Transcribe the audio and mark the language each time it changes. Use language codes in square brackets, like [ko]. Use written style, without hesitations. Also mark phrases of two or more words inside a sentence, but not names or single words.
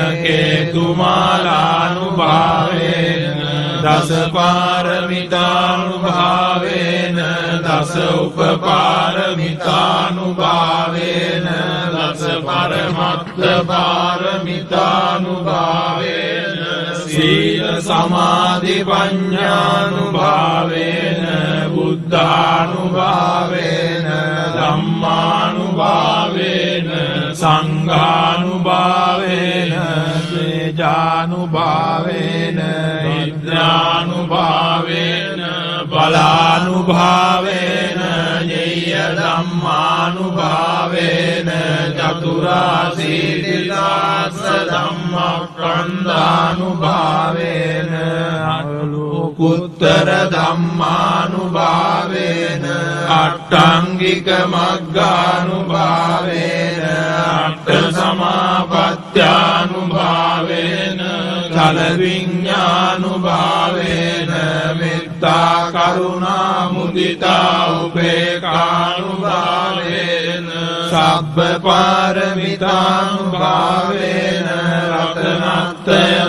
[pi] කේතුමාලානුභාවේන දස පාරමිතානුභාවේන දස උපපාරමිතානුභාවේන දස පරමත්ත පාරමිතානුභාවේන සීල සමාධි පඤ්ඤානුභාවේන බුද්ධානුභාවේන ධම්මානුභාවේන සංඝානුභාවේන තේජානුභාවේන ඉද්ධානුභාවේන බලානුභාවේන ඤය ධම්මානුභාවේන චතුරාසීතිදාස ධම්මස්කන්ධානුභාවේන අලෝකුත්තර ධම්මානුභාවේන අට්ඨංගික මග්ගානුභාවේන අට්ඨ සමාපත්ත්‍යානුභාවේන ඵල විඤ්ඤානුභාවේන මෙත්තා කරුණා මුදිතා උපේක්ඛානුභාවේන සබ්බ පාරමිතානුභාවේන රතනත්‍රය